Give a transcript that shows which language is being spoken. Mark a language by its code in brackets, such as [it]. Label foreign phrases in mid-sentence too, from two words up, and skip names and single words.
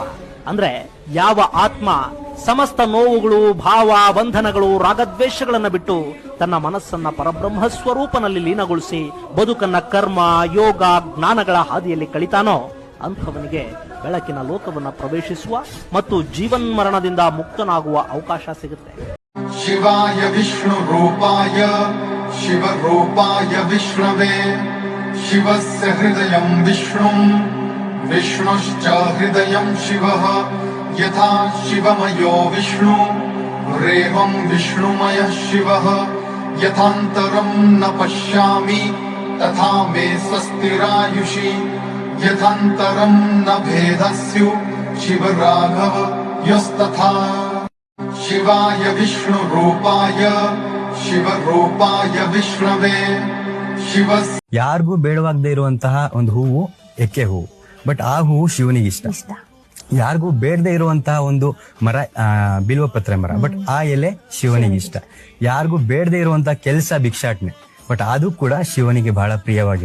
[kn] ಅಂದ್ರೆ ಯಾವ ಆತ್ಮ ಸಮಸ್ತ ನೋವುಗಳು, ಭಾವ, ಬಂಧನಗಳು, ರಾಗದ್ವೇಷಗಳನ್ನ ಬಿಟ್ಟು ತನ್ನ ಮನಸ್ಸನ್ನ ಪರಬ್ರಹ್ಮ ಸ್ವರೂಪನಲ್ಲಿ ಲೀನಗೊಳಿಸಿ ಬದುಕನ್ನ ಕರ್ಮ, ಯೋಗ, ಜ್ಞಾನಗಳ ಹಾದಿಯಲ್ಲಿ ಕಳಿತಾನೋ ಅಂಥವನಿಗೆ ಬೆಳಕಿನ ಲೋಕವನ್ನ ಪ್ರವೇಶಿಸುವ ಮತ್ತು ಜೀವನ್ಮರಣದಿಂದ ಮುಕ್ತನಾಗುವ ಅವಕಾಶ ಸಿಗುತ್ತೆ. [sa] ಶಿವಾಯ ವಿಷ್ಣು ರೂಪಾಯ ಶಿವ ರೂಪಾಯ ವಿಷ್ಣವೇ ಶಿವಸ್ಯ ಹೃದಯಂ ವಿಷ್ಣುಂ ವಿಷ್ಣುಶ್ಚ ಹೃದಯಂ ಶಿವಃ ಯಥಾ ಶಿವಮಯೋ ವಿಷ್ಣು ರೇವಂ ವಿಷ್ಣುಮಯಃ ಶಿವಃ ಯಥಾಂತರಂ ನ ಪಶ್ಯಾಮಿ ತಥಾ ಮೇ ಸ್ವಸ್ತಿರಾಯುಷಿ ಯಥಾಂತರಂ ನ ಭೇದಸ್ಯು ಶಿವರಾಘವ ಯಸ್ತಥಾ. ಶಿವಾಯ ವಿಷ್ಣು ರೂಪಾಯ ಶಿವ ರೂಪಾಯ ವಿಷ್ಣವೇ ಶಿವ. [kn] ಯಾರಿಗೂ ಬೇಡವಾಗದೇ ಇರುವಂತಹ ಒಂದು ಹೂವು ಎಕ್ಕೆ ಹೂವು, ಬಟ್ ಆ ಹೂವು ಶಿವನಿಗೆ ಇಷ್ಟ. ಯಾರಿಗೂ ಬೇಡದೇ ಇರುವಂತಹ ಒಂದು ಮರ ಬಿಲ್ವ ಪತ್ರೆ ಮರ, ಬಟ್ ಆ ಎಲೆ ಶಿವನಿಗೆ ಇಷ್ಟ. ಯಾರಿಗೂ ಬೇಡದೇ ಇರುವಂತಹ ಕೆಲಸ ಭಿಕ್ಷಾಟನೆ, ಬಟ್ ಅದು ಕೂಡ ಶಿವನಿಗೆ ಬಹಳ ಪ್ರಿಯವಾಗಿರೋದು.